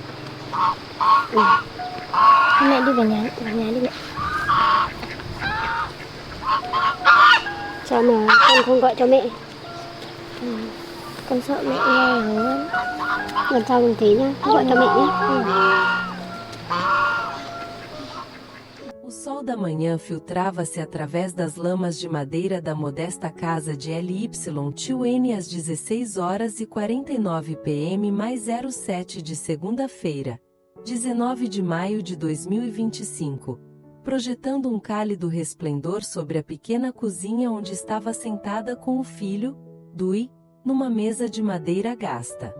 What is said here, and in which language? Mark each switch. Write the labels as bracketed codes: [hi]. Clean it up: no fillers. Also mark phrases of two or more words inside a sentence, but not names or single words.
[vi] Thôi mẹ đi về nhà đi mẹ. Sao mà con không gọi cho mẹ? Con sợ mẹ nghe rồi. Lần sau mình thế nhá, cứ gọi cho mẹ nhé. [pt] O sol da manhã filtrava-se através das lamas de madeira da modesta casa de LY Tio N às 16 horas e 49 p.m. mais 07 de segunda-feira, 19 de maio de 2025, projetando um cálido resplendor sobre a pequena cozinha onde estava sentada com o filho, Dui, numa mesa de madeira gasta.